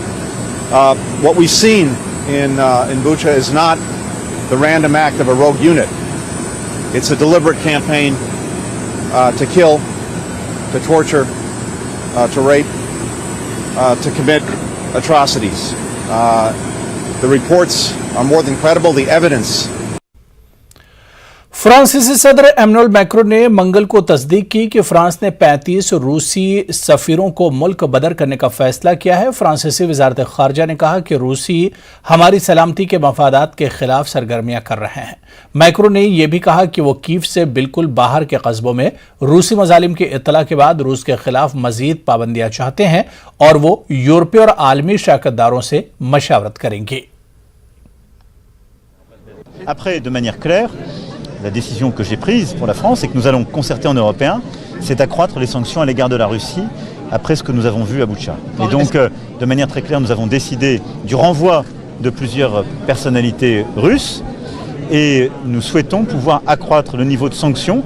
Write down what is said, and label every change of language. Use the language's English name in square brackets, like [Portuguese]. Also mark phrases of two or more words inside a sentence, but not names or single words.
[English] What we've seen in Bucha is not the random act of a rogue unit. It's a deliberate campaign to kill, to torture, to rape, to commit atrocities. The reports are more than credible. The evidence. [Urdu] فرانسیسی صدر ایمانوئل میکرون نے منگل کو تصدیق کی کہ فرانس نے 35 روسی سفیروں کو ملک بدر کرنے کا فیصلہ کیا ہے. فرانسیسی وزارت خارجہ نے کہا کہ روسی ہماری سلامتی کے مفادات کے خلاف سرگرمیاں کر رہے ہیں. میکرون نے یہ بھی کہا کہ وہ کیف سے بالکل باہر کے قصبوں میں روسی مظالم کی اطلاع کے بعد روس کے خلاف مزید پابندیاں چاہتے ہیں اور وہ یورپی اور عالمی شراکت داروں سے مشاورت کریں گے. [French] Après, de manière claire, la décision que j'ai prise pour la France et que nous allons concerter en Européens, c'est d'accroître les sanctions à l'égard de la Russie après ce que nous avons vu à Bucha. Et donc, de manière très claire, nous avons décidé du renvoi de plusieurs personnalités russes et nous souhaitons pouvoir accroître le niveau de sanctions.